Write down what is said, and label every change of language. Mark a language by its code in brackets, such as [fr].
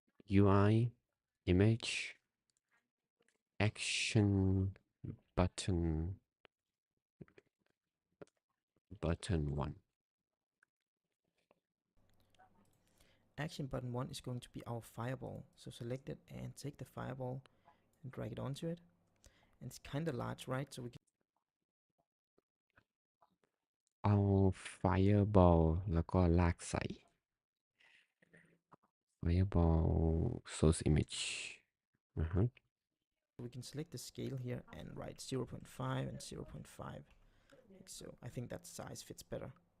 [en] UI image action button 1 Action button 1 is going to be our fireball. So select it and take the fireball and drag it onto it. And it's kind of large, right? So we can [th] เอา fireball แล้วก็ลากใส่ fireball source image [en] we can select the scale here and write 0.5 and 0.5 like so. I think that size fits better.